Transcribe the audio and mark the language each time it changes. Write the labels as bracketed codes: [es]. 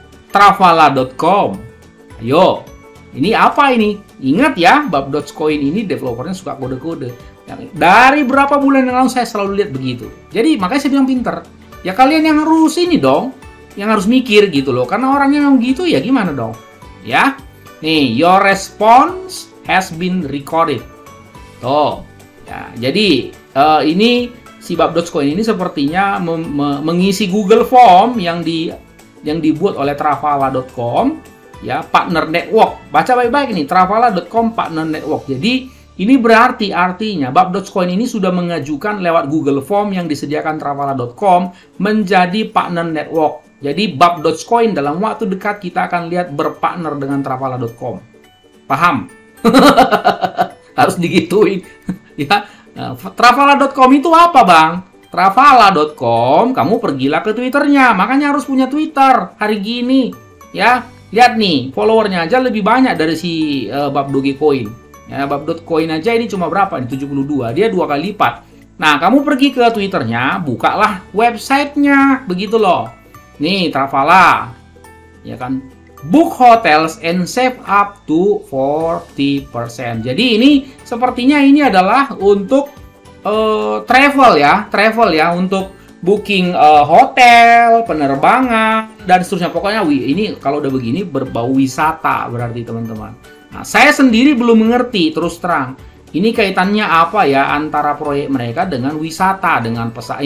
[id] Travala.com. Ayo. Ini apa ini? Ingat ya, Bab.coin ini developernya suka kode-kode. Dari berapa bulan yang lalu saya selalu lihat begitu. Jadi makanya saya bilang pinter. Ya kalian yang harus ini dong. Yang harus mikir gitu loh. Karena orangnya memang gitu ya gimana dong. Ya. Nih, [en] your response has been recorded. [id] Tuh. Ya, jadi ini si Bab.coin ini sepertinya mengisi Google Form yang dibuat oleh Travala.com, ya, partner network. Baca baik-baik nih, Travala.com partner network. Jadi ini berarti artinya Bab.coin ini sudah mengajukan lewat Google Form yang disediakan Travala.com menjadi partner network. Jadi Bab.coin dalam waktu dekat kita akan lihat berpartner dengan Travala.com. Paham? Harus digituin. Ya, Travala.com itu apa bang? Travala.com, kamu pergilah ke Twitternya. Makanya harus punya Twitter hari gini. Ya, lihat nih, followernya aja lebih banyak dari si Bab.coin. Ya, Bab.coin aja ini cuma berapa? Ini 72. Dia 2 kali lipat. Nah, kamu pergi ke Twitternya, bukalah websitenya, begitu loh. Nih, Travala. Ya kan? [en] Book hotels and save up to 40%. [id] Jadi ini sepertinya ini adalah untuk travel ya, untuk booking hotel, penerbangan dan seterusnya. Pokoknya ini kalau udah begini berbau wisata berarti teman-teman. Nah, saya sendiri belum mengerti terus terang. Ini kaitannya apa ya antara proyek mereka dengan wisata, dengan pesawat.